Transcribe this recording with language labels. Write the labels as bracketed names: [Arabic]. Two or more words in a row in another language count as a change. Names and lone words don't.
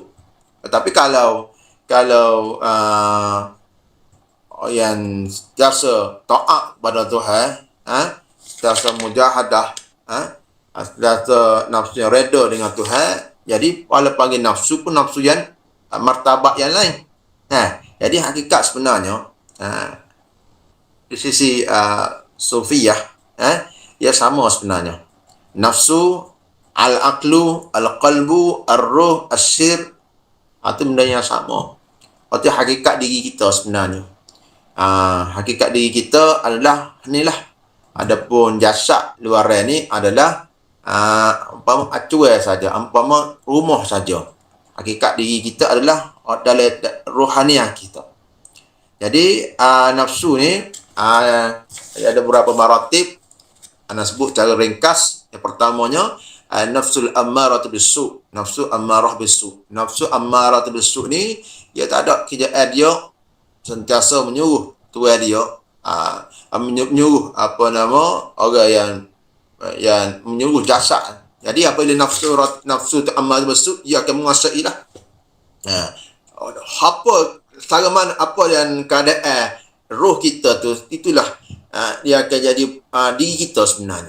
[Malay] Tetapi kalau yang sentiasa taat pada Tuhan, sentiasa mujahadah, sentiasa nafsu yang reda dengan Tuhan, jadi kalau panggil nafsu pun nafsu yang martabat yang lain. Jadi hakikat sebenarnya di sisi sufiyah, ia sama sebenarnya. [Arabic] نفس، العقل، القلب، الروح, as-sir, [Malay] itu benda yang sama. Itu hakikat diri kita sebenarnya. Hakikat diri kita adalah inilah. Adapun jasad luar ni adalah umpama acuan saja, umpama rumah saja. Hakikat diri kita adalah dalam rohaniah kita. Jadi nafsu ni ada beberapa maratib. Ana sebut cara ringkas. Yang pertamanya [Arabic] النفس الأمارة بالسوء. [Malay] Nafsu ammarah bisu. [Arabic] نفس أمارة بالسوء [Malay] ni dia tak ada kerjaan dia sentiasa menyuruh tuan dia, menyuruh orang yang menyuruh jasad. Jadi apabila nafsu tu ammarah bisu, dia akan menguasailah. Apa yang keadaan roh kita tu, itulah dia akan jadi diri kita sebenarnya.